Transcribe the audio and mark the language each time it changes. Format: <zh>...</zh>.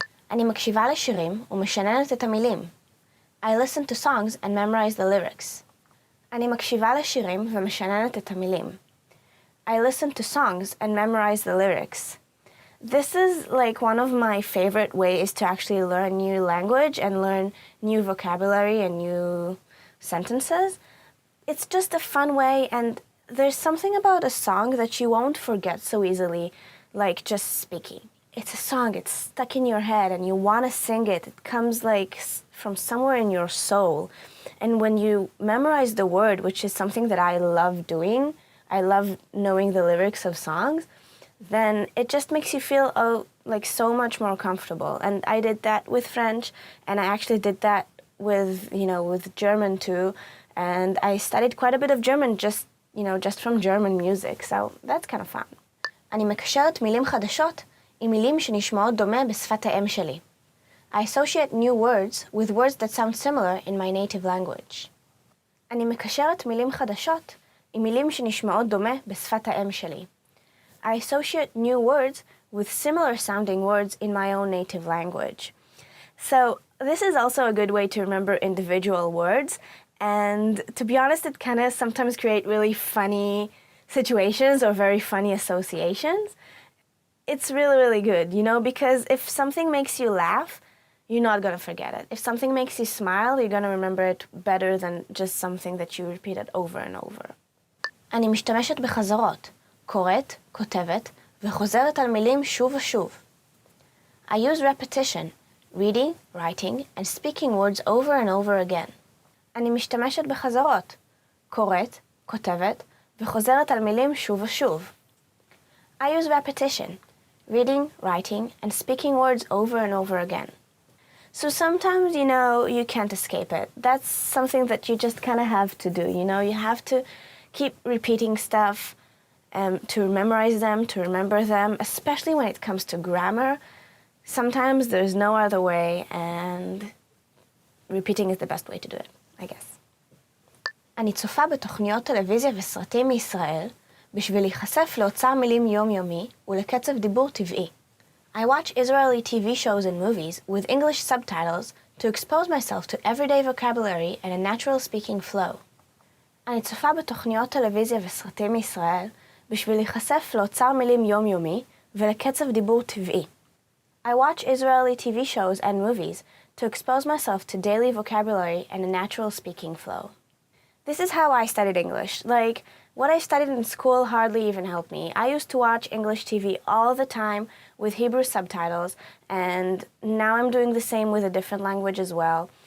<he>אני מקשיבה לשירים ומשננת את המילים.</he> <en>I listen to songs and memorize the lyrics.</en> <he>אני מקשיבה לשירים ומשננת את המילים.</he> <en>I listen to songs and memorize the lyrics. This is like one of my favorite ways to actually learn new language and learn new vocabulary and new sentences. It's just a fun way, and there's something about a song that you won't forget so easily, like just speaking. It's a song, it's stuck in your head and you want to sing it. It comes like from somewhere in your soul. And when you memorize the word, which is something that I love doing, I love knowing the lyrics of songs, then it just makes you feel like so much more comfortable. And I did that with French, and I actually did that with German too. And I studied quite a bit of German just from German music. So that's kind of fun.</en> <he>אני מקשרת מילים חדשות עם מילים שנשמעות דומה בשפת האם שלי.</he> <en>I associate new words with words that sound similar in my native language.</en> <he>אני מקשרת מילים חדשות עם מילים שנשמעות דומה בשפת האם שלי.</he> <en>I associate new words with similar sounding words in my own native language. So this is also a good way to remember individual words, and to be honest, it kind of sometimes create really funny situations or very funny associations. It's really, really good, because if something makes you laugh, you're not going to forget it. If something makes you smile, you're going to remember it better than just something that you repeated over and over.</en> <he>אני משתמשת בחזרות. קוראת, כותבת, וחוזרת על מילים שוב ושוב.</he> <en>I use repetition, reading, writing, and speaking words over and over again.</en> <he>אני משתמשת בחזרות. קוראת, כותבת, וחוזרת על מילים שוב ושוב.</he> <en>I use repetition, reading, writing, and speaking words over and over again. So sometimes, you can't escape it. That's something that you just kind of have to do, You have to keep repeating stuff to memorize them, to remember them, especially when it comes to grammar. Sometimes there's no other way, and repeating is the best way to do it, I guess.</en> <he>אני צופה בתוכניות טלוויזיה וסרטים מישראל בשביל להיחשף לאוצר מילים יומיומי ולקצב דיבור טבעי.</he> <en>I watch Israeli TV shows and movies with English subtitles to expose myself to everyday vocabulary and a natural speaking flow.</en> <he>אני צופה בתוכניות טלוויזיה וסרטים מישראל בשביל להיחשף לאוצר מילים יומיומי ולקצב דיבור טבעי.</he> <en>I watch Israeli TV shows and movies to expose myself to daily vocabulary and a natural speaking flow. This is how I studied English. Like, what I studied in school hardly even helped me. I used to watch English TV all the time with Hebrew subtitles, and now I'm doing the same with a different language as well.</en>